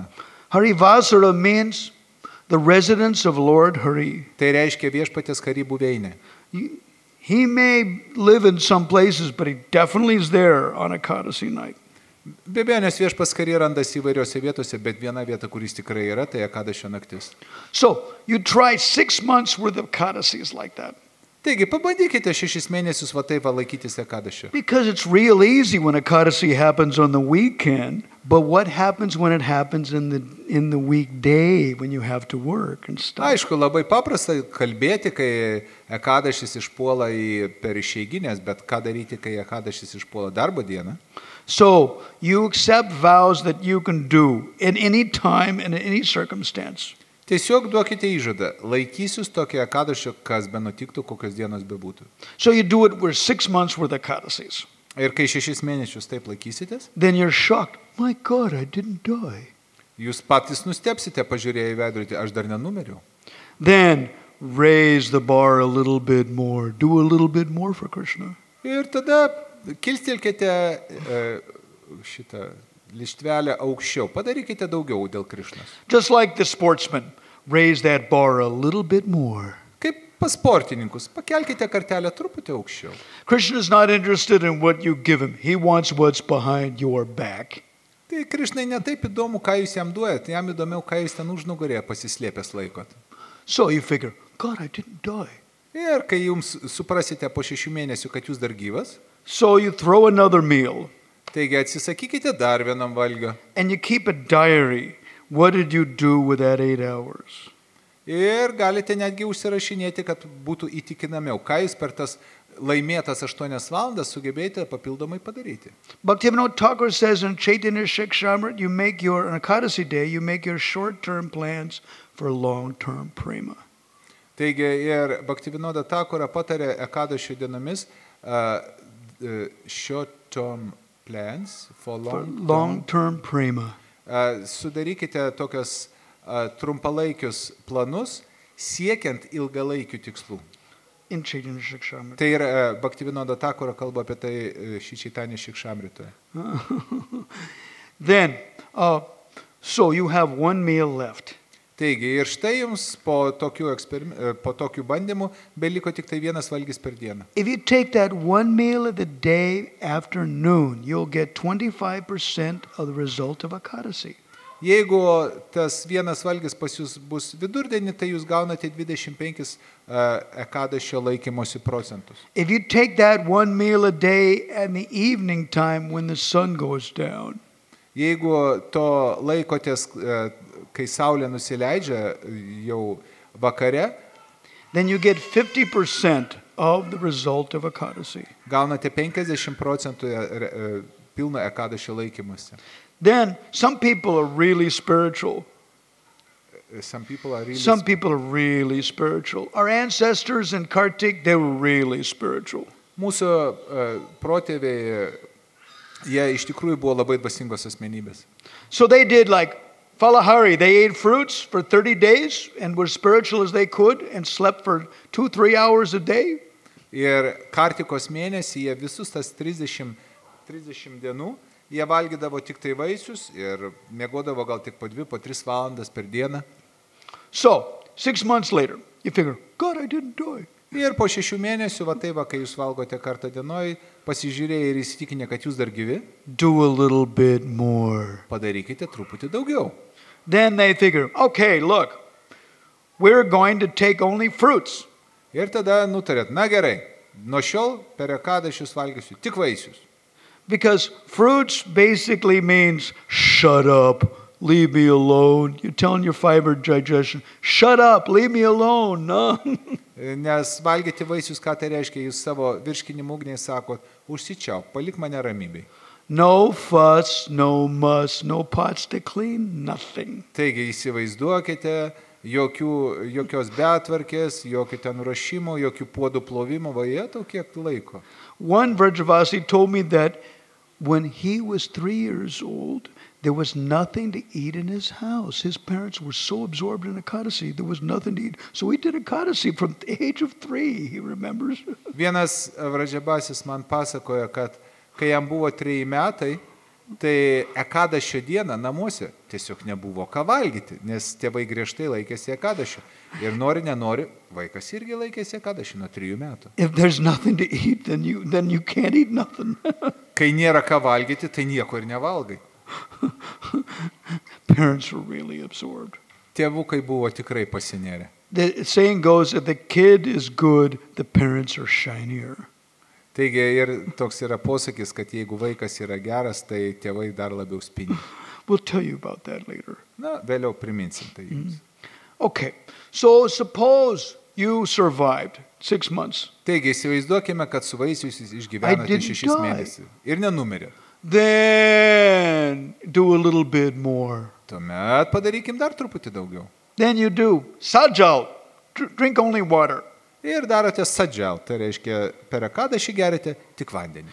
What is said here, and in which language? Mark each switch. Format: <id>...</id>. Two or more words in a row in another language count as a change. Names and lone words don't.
<en>Harivasara means the residence of Lord Hari.</en> <lt>Tai reiškia viešpaties Hari buveinė.</lt> <en>He may live in some places, but he definitely is there on Ekadasi night.</en> <lt>Be abejo, nes viešpas Hari randasi įvairiose vietose, bet viena vieta, kuris tikrai yra, tai Ekadašio naktis.</lt> <en>So, you try 6 months worth of Ekadasis like that.</en> <lt>Taigi, pabandykite 6 mėnesius va taip laikytis Ekadašio.</lt> <en>Because it's real easy when Ekadasi happens on the weekend, but what happens when it happens in the weekday when you have to work and stuff?</en> <lt>Aišku, labai paprasta kalbėti, kai Ekadašis išpuola per išeiginės, bet ką daryti, kai Ekadašis išpuola darbo dieną?</lt> <en>So, you accept vows that you can do in any time and in any circumstance.</en> <lt>Tiesiog duokite įžadą, laikysius tokį Ekadašio, kas be nutiktų, kokios dienos bebūtų.</lt> <en>So you do it for 6 months worth of Ekadasis.</en> <lt>Ir kai 6 mėnesius taip laikysitės,</lt> <en>then you're shocked. My God, I didn't die.</en> <lt>Jūs patys nustepsite pažiūrėję į veidrodį, aš dar nenumeriau.</lt> <en>Then raise the bar a little bit more. Do a little bit more for Krishna.</en> <lt>Ir tada kilstelkite šitą lištvelę aukščiau. Padarykite daugiau dėl Krishnos.</lt> <en>Just like the sportsman. raise that bar a little bit more.</en> <lt>Kaip pas sportininkus, pakelkite kartelę truputį aukščiau.</lt> <en>Krishna is not interested in what you give him. He wants what's behind your back.</en> <lt>Tai Krišnai netaip įdomu, ką jūs jam duojat, jam įdomiau, ką jūs ten užnugarėje pasislėpęs laikot.</lt> <en>So you figure, God, I didn't die.</en> <lt>Ir kai jums suprasite po 6 mėnesių, kad jūs dar gyvas,</lt> <en>So you throw another meal</en> <lt>taigi atsisakykite dar vienam valgio.</lt> <en>and you keep a diary. What did you do with that 8 hours?</en> <lt>Ir galite netgi užsirašinėti, kad būtų įtikinamiau, ką jūs per tas laimėtas 8 valandas sugebėjote papildomai padaryti.</lt> <en>Bhaktivinoda Thakur says in Chaitanya Shikshamrit, you make your, on Ekadasi day, you make your short-term plans for long-term prema.</en> <lt>Taigi ir Bhaktivinoda Thakura patarė Ekadašio dienomis</lt> <en>short-term plans for Long-term prema.</en> <lt>Sudarykite tokias trumpalaikius planus siekiant ilgalaikių tikslų.</lt> <en>In Chaitanya Shikshamrit.</en> <lt>Tai ir Bhaktivinoda Thakura kalba apie tai Chaitanya Shikshamritoje.</lt> <en>Then, so you have one meal left.</en> <lt>Taigi ir štai jums po tokių bandymų beliko tik tai vienas valgis per dieną.</lt> <en>If you take that one meal of the day after noon, you'll get 25% of the result of Ekadasi.</en> <lt>Jeigu tas vienas valgis pas jūs bus vidurdienį, tai jūs gaunate 25 Ekadašio laikymosi procentus.</lt> <en>If you take that one meal a day in the evening time when the sun goes down,</en> <lt>Jeigu to laikotės, kai saulė nusileidžia jau vakare,</lt> <en>then you get 50% of the result of Ekadasi.</en> <lt>gaunate 50% pilną Ekadašio laikymosi.</lt> <en>Then some people are really spiritual. Some people are really Some people are really spiritual. Our ancestors in Kartik, they were really spiritual.</en> <lt>Mūsų protėviai, jie iš tikrųjų buvo labai dvasingos asmenybės.</lt> <en>So they did like Falahari. They ate fruits for 30 days and were spiritual as they could and slept for 2-3 hours a day.</en> <lt>Ir Kartikos mėnesį jie visus tas 30 dienų, jie valgydavo tik tai vaisius ir miegodavo gal tik po 2-3 valandas per dieną.</lt> <en>So 6 months later, you figure, God, I didn't die.</en> <lt>Ir po 6 mėnesių, va taip, kai jūs valgote kartą dienoj, pasižiūrėję ir įsitikinę, kad jūs dar gyvi,</lt> <en>Do a little bit more.</en> <lt>padarykite truputį daugiau.</lt> <en>Then they figure, okay, look, we're going to take only fruits.</en> <lt>Ir tada nutarėt, na gerai, nuo šiol per Ekadašius valgysiu tik vaisius.</lt> <en>Because fruits basically means shut up, leave me alone. You're telling your fiber digestion, shut up, leave me alone. No.</en> <lt>Nes valgyti vaisius, ką tai reiškia, jūs savo virškinimo ugniai sakot, užsičiauk, palik mane ramybei.</lt> <en>No fuss, no muss, no pots to clean, nothing.</en> <lt>Taigi įsivaizduokite, jokios betvarkės, jokio ten ruošimo, jokių puodų plovimo, vajetau kiek laiko.</lt> <en>One Vrajavasi told me that when he was 3 years old, there was nothing to eat in his house. His parents were so absorbed in Ekadasi, there was nothing to eat. So he did Ekadasi from the age of 3, he remembers.</en> <lt>Vienas Vrajabasis man pasakoja, kad kai jam buvo 3 metai, tai Ekadašio dieną namuose tiesiog nebuvo ką valgyti, nes tėvai griežtai laikėsi Ekadašio. Ir nori, nenori, vaikas irgi laikėsi Ekadašio nuo 3 metų.</lt> <en>If there's nothing to eat, then you can't eat nothing.</en> <lt>Kai nėra ką valgyti, tai nieko ir nevalgai.</lt> <en>Parents were really absorbed.</en> <lt>Tėvukai buvo tikrai pasinėrę.</lt> <en>The saying goes, if the kid is good, the parents are shinier.</en> <lt>Taigi ir toks yra posakis, kad jeigu vaikas yra geras, tai tėvai dar labiau spindi.</lt> <en>We'll tell you about that later.</en> <lt>Na, vėliau priminsim tai jums.</lt> <en>Okay, so suppose you survived 6 months.</en> <lt>Taigi įsivaizduokime, kad su vaisius jūs išgyvenate 6 mėnesius ir nenumirėt.</lt> <en>Then do a little bit more.</en> <lt>Tuomet padarykim dar truputį daugiau.</lt> <en>Then you do sajal, drink only water.</en> <lt>Ir darote sadžial, tai reiškia per Ekadašį gerite tik vandenį.</lt>